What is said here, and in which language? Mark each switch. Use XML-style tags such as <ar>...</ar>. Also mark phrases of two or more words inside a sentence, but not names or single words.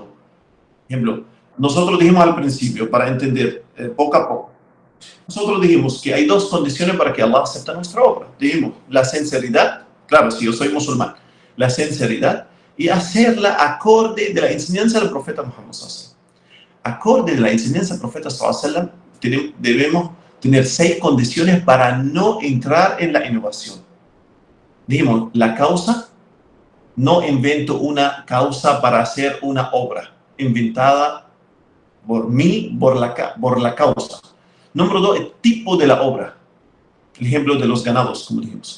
<es>Por ejemplo, nosotros dijimos al principio, para entender poco a poco, nosotros dijimos que hay 2 condiciones para que Allah acepte nuestra obra. Dijimos la sinceridad, claro, si yo soy musulmán, la sinceridad y hacerla acorde de la enseñanza del profeta Muhammad</es> <ar>صلى الله عليه وسلم.</ar> <es>Acorde de la enseñanza del profeta</es> <ar>صلى الله عليه وسلم,</ar> <es>debemos tener 6 condiciones para no entrar en la innovación. Dijimos, la causa, no invento una causa para hacer una obra inventada por mí, por la causa. Número 2, el tipo de la obra. El ejemplo de los ganados, como dijimos.</es>